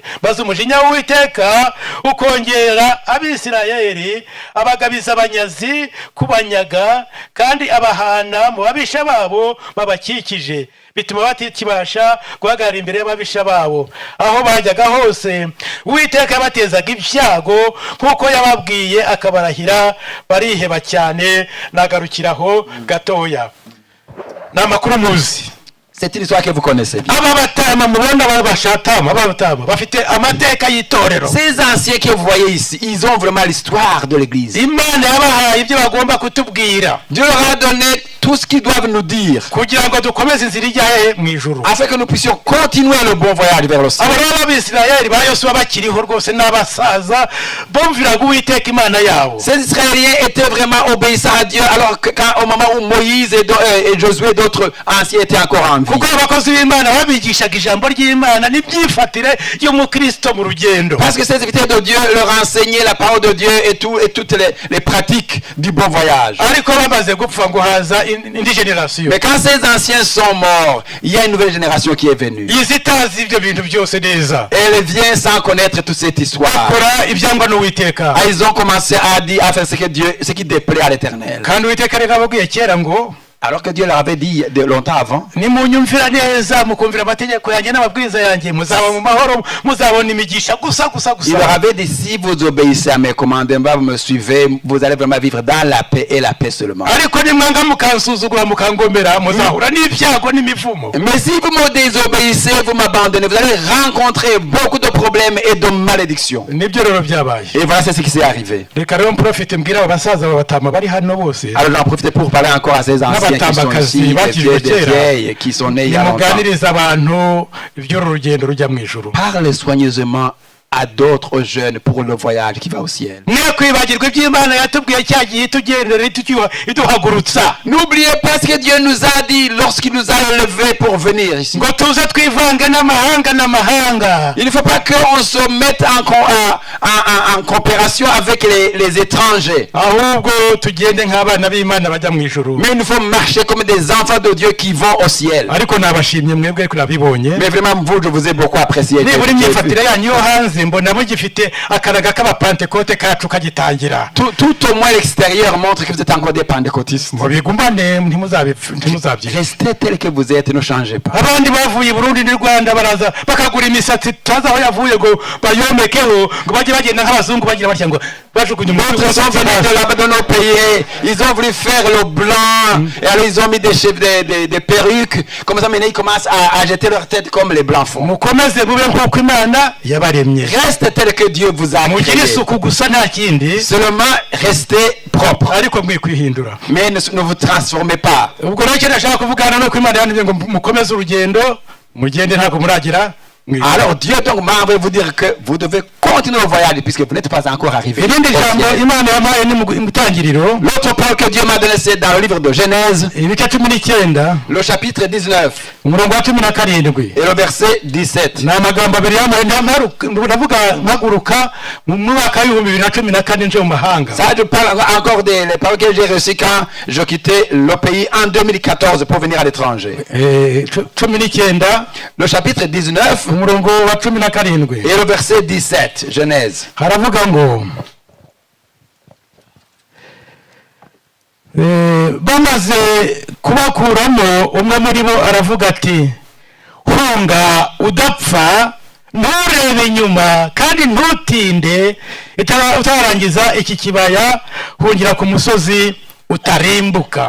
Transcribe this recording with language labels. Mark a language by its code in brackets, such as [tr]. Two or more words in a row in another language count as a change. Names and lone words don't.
[rw] Maze umujinya w'Uwiteka ukongera abisirayeli, abagabiza abanyazi kubanyaga, kandi abahana mu babisha babo babakikije, bituma batikibasha guhagarara imbere y'ababisha babo. Aho bajyaga hose Uwiteka yabatezaga ibyago nk'uko yababwiye akabarahira, bariheba cyane. Nagarukiraho gatoya. Ni amakuru muzi. [fr] C'est une histoire que vous connaissez bien. [rw] aba batama mubona babashatama babatama bafite amateka y'itorero. [fr] Ces anciens que vous voyez ici, ils ont vraiment l'histoire de l'église. [rw] Imana yabahaye ibyo bagomba kutubwira [fr] Dieu leur a donné tout ce qu'ils doivent nous dire [rw] kugira ngo dukomeze inzira ijyahe mu ijuru. [fr] afin que nous puissions continuer le bon voyage vers le ciel. [rw] abo rero b'Abisirayeli ba Yosuwa bakiriho rwose n'abasaza bumviraga Uwiteka Imana yabo. [fr] Ces Israéliens étaient vraiment obéissants à Dieu alors que au moment où Moïse et Josué et d'autres anciens étaient encore en vie. [rw] kuko abakozi b'Imana babigishaga ijambo ry'Imana n'ibyifatire y'umukristo mu rugendo. [fr] Parce que ces serviteurs de Dieu leur enseignaient la parole de Dieu et toutes les pratiques du bon voyage. [rw] ariko bamaze gupfa ngo haza indi generation. [fr] Mais quand ces anciens sont morts, il y a une nouvelle génération qui est venue. [rw] izitazi ibyo bintu byose neza. [fr] Elle vient sans connaître toute cette histoire. [rw] bakora ibyangwa n'Uwiteka. [fr] Ils ont commencé à faire ce qui déplaît à l'Éternel. [rw] kandi Uwiteka rero ababwiye kera ngo [fr] Alors que Dieu leur avait dit de longtemps avant, [rw] nimunyumvira neza mukumvira amategeko yanjye n'amabwiriza yanjye muzaba mu mahoro muzabona imigisha gusa. [fr] il leur avait dit, si vous obéissez à mes commandements, vous me suivez, vous allez vraiment vivre dans la paix et la paix seulement. [rw] ariko nimwanga mukansuzugura mukangomera muzahura n'ibyago n'imivumo. [fr] Mais si vous me désobéissez, vous m'abandonnez, vous allez rencontrer beaucoup de problèmes et de malédictions. [rw] nibyo rero byabaye. [fr] Et voilà, c'est ce qui s'est arrivé. [rw] reka rero mprofite mbwira abo basaza babatama bari hano bose [fr] Alors j'en profite pour parler encore à ces anciens qui sont ici, des vieilles qui sont nés il y a longtemps. [rw] nimuganiriza abantu iby'uru rugendo rujya mu ijuru. [fr] Parlez soigneusement à d'autres jeunes pour le voyage qui va au ciel. [rw] mwe kwibagirwa iby'Imana yatubwiye cya gihe tugendera iduhagurutsa. [fr] N'oubliez pas ce que Dieu nous a dit lorsqu'il nous a levés pour venir ici. [rw] ngo tuze twivange n'amahanga. [fr] Il ne faut pas qu'on se mette en coopération avec les étrangers. [rw] ahubwo tugende nk'abana b'Imana bajya mu ijuru. [fr] Mais il faut marcher comme des enfants de Dieu qui vont au ciel. [rw] ariko nabashimye mwebwe ariko nabibonye. [fr] Mais vraiment, vous, je vous ai beaucoup apprécié. [rw] nibura imyifatire yanyu yo hanze mbona mugifite akaraga k'abapantekote kacu kagitangira. [fr] Tout au moins l'extérieur montre que vous êtes encore des pentecôtistes. [rw] mubigumbane ntimuzabye. [fr] Restez tel que vous êtes, ne changez pas. [rw] abandi bavuye i Burundi n'u Rwanda baraza bakagura imisatsi tutazi aho yavuye ngo bayomekeho ngo bajye bagenda nk'abazungu bagira batya ngo bajugunye [fr] D'autres sont venus de là-bas dans nos pays, ils ont voulu faire le blanc, et alors ils ont mis des perruques, comme ça maintenant ils commencent à jeter leur tête comme les blancs font. [rw] mukomeze mube nk'uko Imana yabaremye. [fr] Reste tel que Dieu vous a [rw] mugire [fr] créé. [rw] isuku gusa nta kindi. [fr] Seulement restez propre. [rw] ariko mwe kwihindura. [fr] Mais ne vous transformez pas. [rw] ubwo rero icyo nashaka kuvugana no ko Imana yantumye ngo mukomeze urugendo mugende ntabwo muragira mu ijuru. [fr] Alors Dieu donc m'a envoyé vous dire que vous devez continuer le voyage puisque vous n'êtes pas encore arrivé. [rw] irindi jambo Imana yampaye ni mu tangiriro [fr] L'autre parole que Dieu m'a donné, c'est dans le livre de Genèse, [rw] ibice 19 [fr] le chapitre 19 [rw] umurongo wa 17 [fr] et le verset 17. [rw] ni amagambo abiri yampaye ndavuga mpaguruka mu mwaka w'ibihumbi 2014 nje mu mahanga. [fr] Ça, je parle encore des paroles que j'ai reçues quand je quittais le pays en 2014 pour venir à l'étranger. [rw] 19 [fr] Le chapitre 19 [rw] umurongo wa 17 [fr] et le verset 17, Genèse. [rw] haravuga ngo bamaze kubakuramo umwe muri bo aravuga ati hunga udapfa nturebe inyuma kandi ntutinde utarangiza iki kibaya hungira ku musozi utarimbuka.